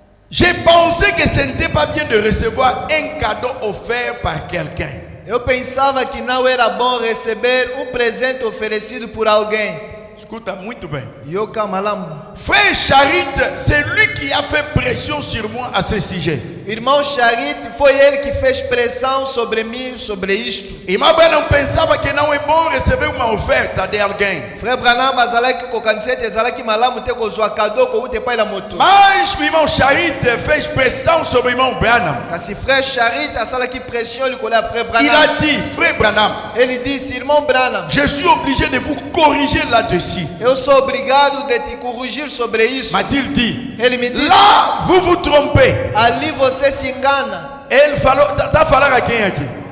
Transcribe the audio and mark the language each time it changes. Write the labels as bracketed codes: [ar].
[fr] j'ai pensé que ce n'était pas bien de recevoir un cadeau offert par quelqu'un. [pt] eu pensava que não era bom receber presente oferecido por alguém. Escuta muito bem. [ln] Yoka malamu. [fr] Frère Charit, c'est lui qui a fait pression sur moi à ce sujet. [pt] Irmão Charit, foi ele que fez pressão sobre mim, sobre isto. Irmão Branham pensava que não é bom receber uma oferta de alguém. [ln] Frère Branham azalaki kokanisete ezalaki malamu te kozwa cadeau koute epai na moto. [pt] Mas o irmão Charit fez pressão sobre o irmão Branham. [ln] Kasi frère Charit asalaki pression likolo ya frère [fr] Il [ln] Branham. [fr] a dit, frère Branham, [pt] Ele disse, irmão Branham, [fr] je suis obligé de vous corriger là-dessus. [pt] eu sou obrigado de te corrigir sobre isso. [fr] M'a-t-il dit, [pt] Ele me disse, [fr] là, vous vous trompez. [pt] ali você se engana. Ele falou, tá falando a quem aqui?